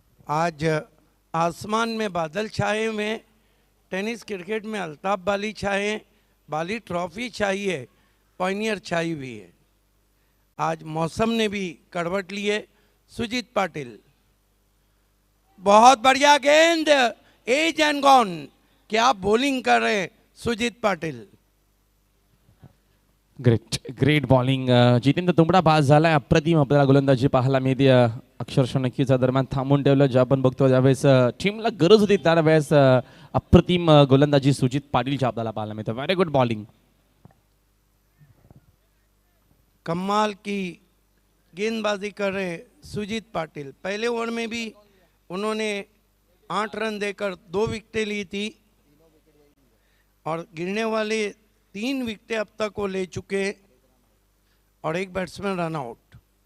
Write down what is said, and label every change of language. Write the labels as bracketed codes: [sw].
[hi] आज आसमान में बादल छाए हुए, टेनिस क्रिकेट में अल्ताफ बाली छाए, बाली ट्रॉफी चाहिए, पॉइनियर छाई हुई है। आज मौसम ने भी करवट ली है। सुजीत पाटिल, बहुत बढ़िया गेंद, [en] Edge and gone. [hi] क्या बॉलिंग कर रहे हैं सुजीत पाटिल। [en] Great bowling. [mr] जितेंद्र तुंबडा बाद झालाय। अप्रतिम आपल्याला गोलंदाजी पाहायला मिळते। अक्षरशः नक्कीच दरम्यान थांबून ठेवलं जे आपण बघतो त्यावेळेस टीमला गरज होती, त्यावेळेस अप्रतिम गोलंदाजी सुजित पाटीलची आपल्याला पाहायला मिळते। [en] Very good bowling. [hi] कमाल की गेंदबाजी कर रहे सुजीत पाटिल। पहले ओवर में भी उन्होंने 8 रन देकर 2 विकेटें ली थी, और गिरने वाले 3 विकेटें अब तक वो ले चुके, और एक बैट्समैन रन आउट।